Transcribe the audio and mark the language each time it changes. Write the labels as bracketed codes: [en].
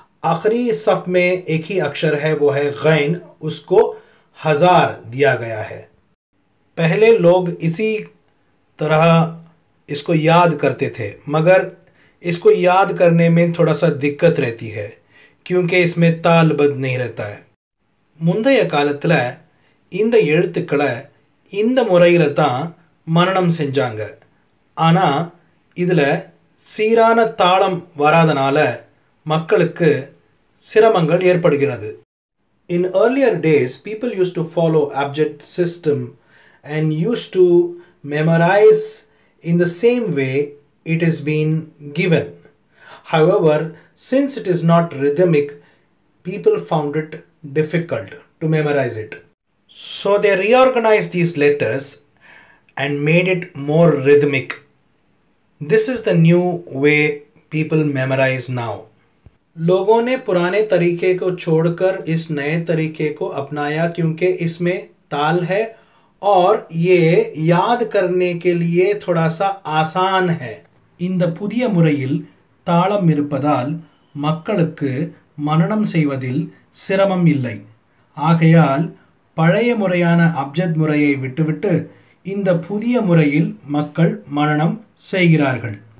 [hi] आखिरी सफ में एक ही अक्षर है, वो है गैन, उसको 1000 दिया गया है। पहले लोग इसी तरह इसको याद करते थे, मगर इसको याद करने में थोड़ा सा दिक्कत रहती है क्योंकि इसमें तालबद्ध नहीं रहता है। [ta] முந்தைய காலத்தில் இந்த எழுத்துக்களை இந்த முறையில் தான் மனனம் செஞ்சாங்க. ஆனால் இதில் சீரான தாளம் வராதனால மக்களுக்கு சிரமங்கள் ஏற்படுகிறது. [en] In earlier days, people used to follow abjad system and used to memorize in the same way it is been given. However, since it is not rhythmic, people found it difficult to memorize it. So they reorganized these letters and made it more rhythmic. This is the new way people memorize now. [hi] लोगों ने पुराने तरीके को छोड़कर इस नए तरीके को अपनाया क्योंकि इसमें ताल है और ये याद करने के लिए थोड़ा सा आसान है. [ta] இந்த புதிய முறையில் தாளம் இருப்பதால் மக்களுக்கு மனனம் செய்வதில் சிரமம் இல்லை. ஆகையால் பழைய முறையான அப்ஜத் முறையை விட்டுவிட்டு இந்த புதிய முறையில் மக்கள் மனனம் செய்கிறார்கள்.